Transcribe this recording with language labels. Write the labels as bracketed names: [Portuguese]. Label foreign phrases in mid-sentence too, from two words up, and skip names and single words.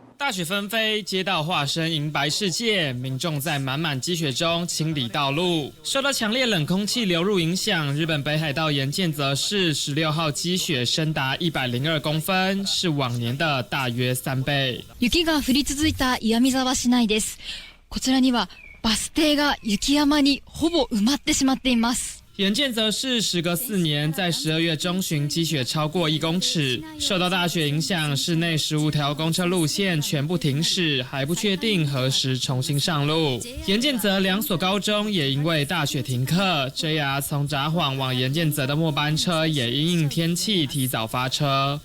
[Chinese] 大雪纷飞，街道化身银白世界，民众在满满积雪中清理道路。受到强烈冷空气流入影响，日本北海道岩见泽市16号积雪深达102公分，是往年的大约3倍。 [Japanese] 雪が降り続いた岩見沢市内です。こちらにはバス停が雪山にほぼ埋まってしまっています。 [Chinese] 岩见泽市时隔4年，在12月中旬积雪超过1公尺。受到大雪影响，市内15条公车路线全部停驶，还不确定何时重新上路。岩见泽2所高中也因为大雪停课。JR 从札幌往岩见泽的末班车也因应天气提早发车。